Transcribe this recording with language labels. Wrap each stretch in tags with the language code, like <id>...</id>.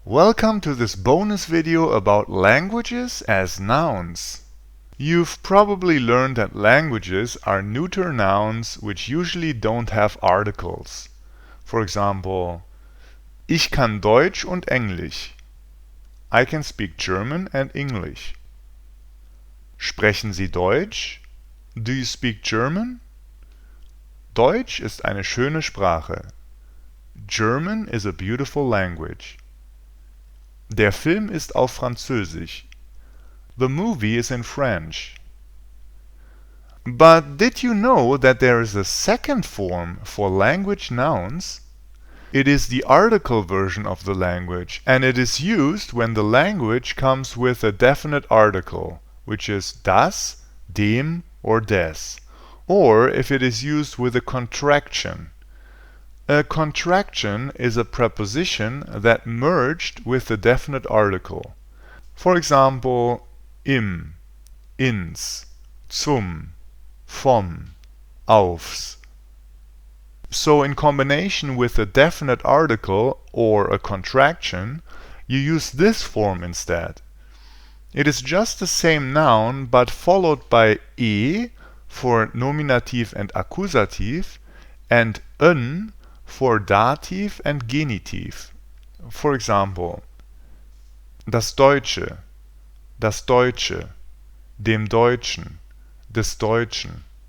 <en>Welcome to this bonus video about languages as nouns. You've probably learned that languages are neuter nouns which usually don't have articles. For example,</en> <de>ich kann Deutsch und Englisch.</de> <en>I can speak German and English.</en> <de>Sprechen Sie Deutsch?</de> <en>Do you speak German?</en> <de>Deutsch ist eine schöne Sprache.</de> <en>German is a beautiful language.</en> <de>Der Film ist auf Französisch.</de> <en>The movie is in French. But did you know that there is a second form for language nouns? It is the article version of the language, and it is used when the language comes with a definite article, which is das, dem, or des, or if it is used with a contraction. A contraction is a preposition that merged with the definite article. For example, im, ins, zum, vom, aufs. So in combination with a definite article or a contraction, you use this form instead. It is just the same noun but followed by e for nominative and accusative and n for dative and genitive. For example,</en> <de>das Deutsche, dem Deutschen, des Deutschen.</de>